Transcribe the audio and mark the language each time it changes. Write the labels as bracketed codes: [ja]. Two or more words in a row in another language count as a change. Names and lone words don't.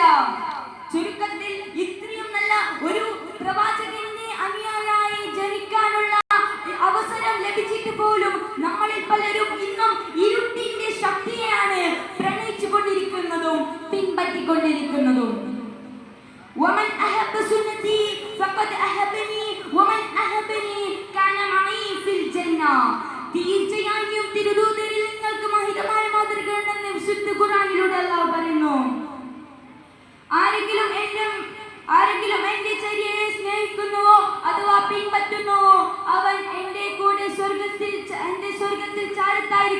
[ml] ചുരുക്കത്തിൽ ഇത്രയും നല്ല ഒരു പ്രവാചകന്റെ അനുയായിയായി ജനിക്കാനുള്ള അവസരം ലഭിച്ചിട്ട് പോലും നമ്മളിൽ പലരും ഇന്നും ഇരുട്ടിന്റെ ശക്തിയെയാണ് പ്രണയിച്ചുകൊണ്ടിരിക്കുന്നതും പിൻപറ്റിക്കൊണ്ടിരിക്കുന്നതും. [ar] ومن أحب سنتي فقد أحبني ومن أحبني كان معي في الجنة. [ml] തീർച്ചയായും തിരുദൂതരിൽ നിങ്ങൾക്ക് മഹിതമായ മാതൃകയുണ്ടെന്ന് വിശുദ്ധ ഖുർആനിലൂടെ അല്ലാഹു പറയുന്നു. ആരെങ്കിലും എന്റെ ചര്യയെ സ്നേഹിക്കുന്നുവോ അഥവാ പിൻപറ്റുന്നുവോ അവൻ എന്റെ കൂടെ സ്വർഗത്തിൽ ചാരത്തായി